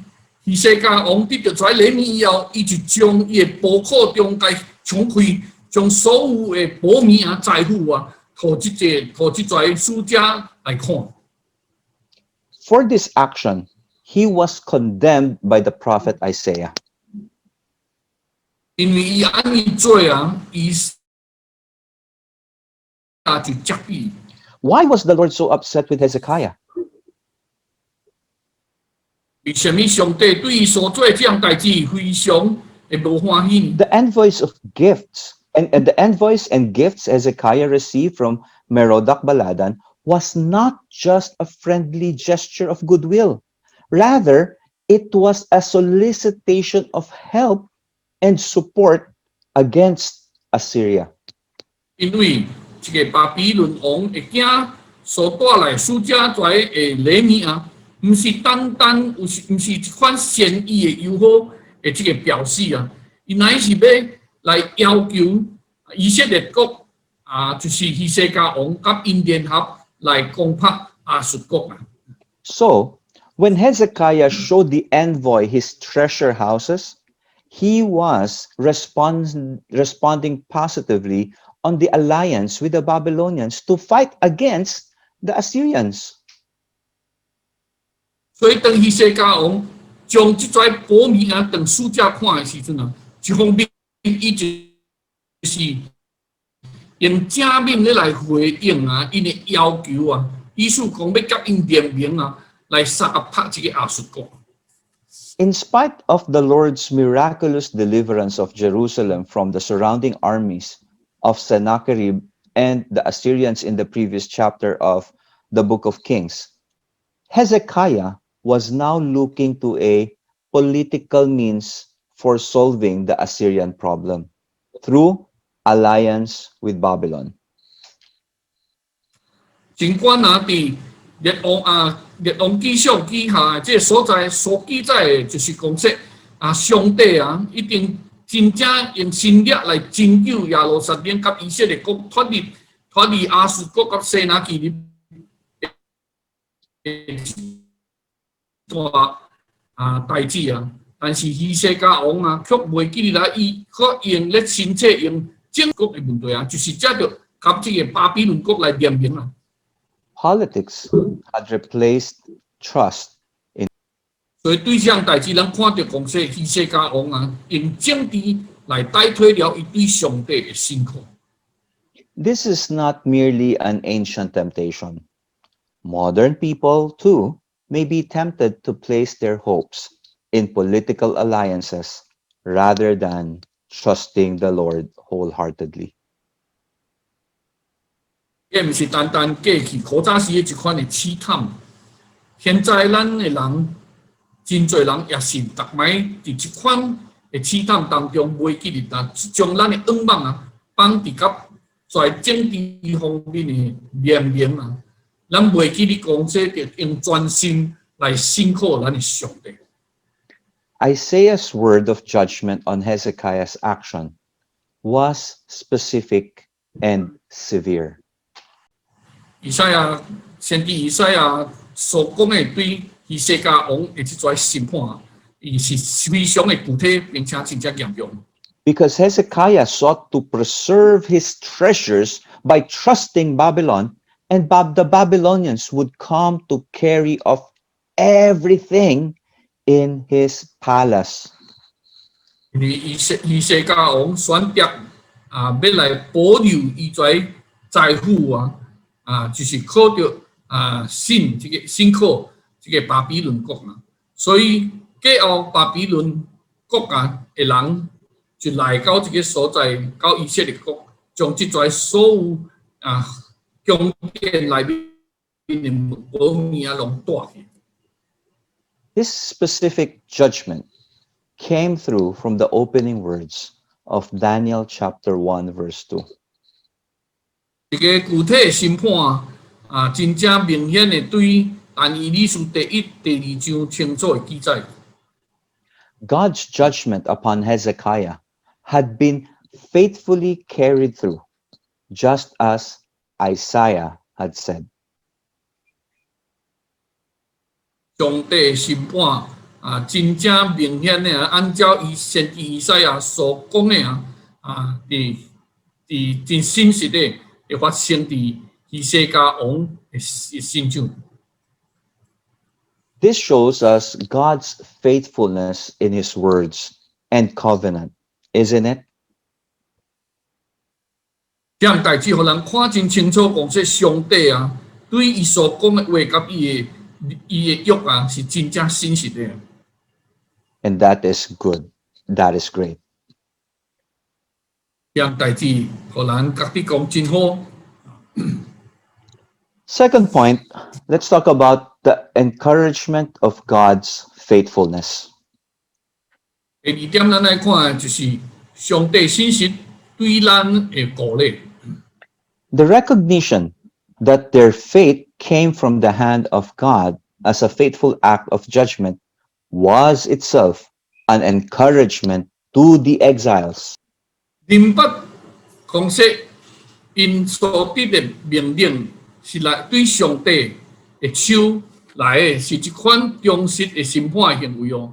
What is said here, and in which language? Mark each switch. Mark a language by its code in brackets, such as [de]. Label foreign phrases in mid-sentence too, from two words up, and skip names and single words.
[nan] 希西家王得到这礼物以后，伊就将伊的宝库中间敞开，将所有的宝物啊、财富啊，互这使者来看。 [en] For this action, he was condemned by the prophet Isaiah. [nan] 因为伊安尼做啊，伊就责备。 [en] Why was the Lord so upset with Hezekiah? [nan] 为什么上帝对伊所做这样代志非常的无欢喜呢？ [en] The envoys and gifts Hezekiah received from Merodach-Baladan was not just a friendly gesture of goodwill. Rather, it was a solicitation of help and support against Assyria. [nan] 因为这个巴比伦王的囝所带来使者在的礼物啊，不是单单不是一款善意的友好的这个表示啊，伊乃是要来要求以色列国啊，就是希西家王甲因联合来攻打亚述国啊。 [en] So, when Hezekiah showed the envoy his treasure houses, he was responding positively on the alliance with the Babylonians to fight against the Assyrians. [nan] 所以当希西家王将这些宝物啊，当使者看的时阵啊，一方面伊就是用正面的来回应啊，因的要求啊，意思讲要甲因联名啊，来杀拍这个亚述国。 [en] In spite of the Lord's miraculous deliverance of Jerusalem from the surrounding armies of Sennacherib and the Assyrians in the previous chapter of the book of Kings, Hezekiah was now looking to a political means for solving the Assyrian problem through alliance with Babylon. [nan] 尽管啊，伫列王纪上记下这个所在所记载的，就是讲说啊，上帝啊，一定真正用心力来拯救耶路撒冷甲以色列国脱离亚述国甲西拿基立代志啊，但是希西家王啊，却袂记得伊可用咧亲切用建国的问题啊，就是借着甲这个巴比伦国来联名啊。 [en] Politics had replaced trust in. [nan] 所以对这样代志，咱看到讲说，希西家王啊，用政治来代替了伊对上帝的信靠。 [en] This is not merely an ancient temptation. Modern people, too, may be tempted to place their hopes in political alliances rather than trusting the Lord wholeheartedly. [nan] 这毋是单单过去古早时的一款的试探，现在咱的人，真侪人也是逐摆伫一款的试探当中，袂记得将咱的愿望啊放伫甲在政治方面的联名啊，咱袂记得讲说着用专心来信靠咱的上帝。 [en] Isaiah's word of judgment on Hezekiah's action was specific and severe. [nan] 先知以赛亚所讲的对希西家王的这种审判，伊是非常的具体，并且真正严重。 [en] Because Hezekiah sought to preserve his treasures by trusting Babylon, and the Babylonians would come to carry off everything in his palace. [nan] 因为希西家王选择要来保留伊在财富就是靠着信靠这个巴比伦国嘛，所以过后巴比伦国的人就来到这个所在，到以色列国，将这些所有宫殿内面的宝物啊，拢带去。 [en] This specific judgment came through from the opening words of Daniel chapter 1, verse 2. [nan] 这个具体的审判真正明显的对但以理书第1、第2章清楚的记载。 [en] God's judgment upon Hezekiah had been faithfully carried through, just as Isaiah had said. [nan] 上帝的审判真正明显的按照先知以赛亚所讲的伫真真实的会发生伫以西家王的身上。 [en] This shows us God's faithfulness in his words and covenant, isn't it? [nan] 这样代志，互人看真清楚，讲说上帝对伊所讲的话，甲伊的约是真正真实的。 [en] And that is good. That is great. [nan] 这样代志，互人甲你讲真好。 [en] Second point, let's talk about the encouragement of God's faithfulness. [nan] 第2点，咱来看就是上帝信实对咱的鼓励。 [en] The recognition that their fate came from the hand of God as a faithful act of judgment was itself an encouragement to the exiles. [nan] 明白讲说，因所得的命令是来对上帝的手来的，是一款忠实的审判的行为哦。